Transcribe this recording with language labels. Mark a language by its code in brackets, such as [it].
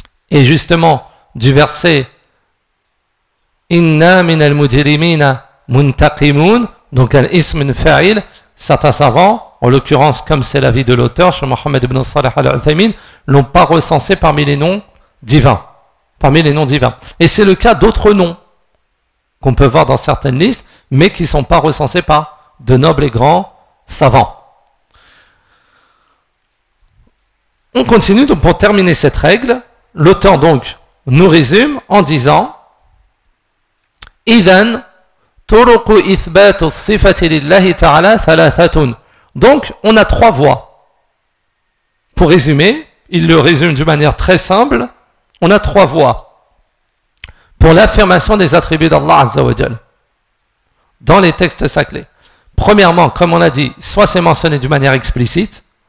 [fr] et justement du verset Inna min al-mujrimina muntaqimun, donc al-ism fa'il, certains savants, en l'occurrence comme c'est l'avis de l'auteur, Cheikh Mohammed ibn Salih al-Uthaymin, l'ont pas recensé parmi les noms divins. Parmi les noms divins. Et c'est le cas d'autres noms qu'on peut voir dans certaines listes, mais qui ne sont pas recensés par de nobles et grands savants. On continue donc pour terminer cette règle. L'auteur donc nous résume en disant [ar] إذن طرق إثبات الصفة لله تعالى ثلاثة. [fr] Donc on a trois voies. Pour résumer, il le résume d'une manière très simple. On a trois voies pour l'affirmation des attributs d'Allah Azza wa Jal dans les textes sacrés. Premièrement, comme on l'a dit, soit c'est mentionné d'une manière explicite.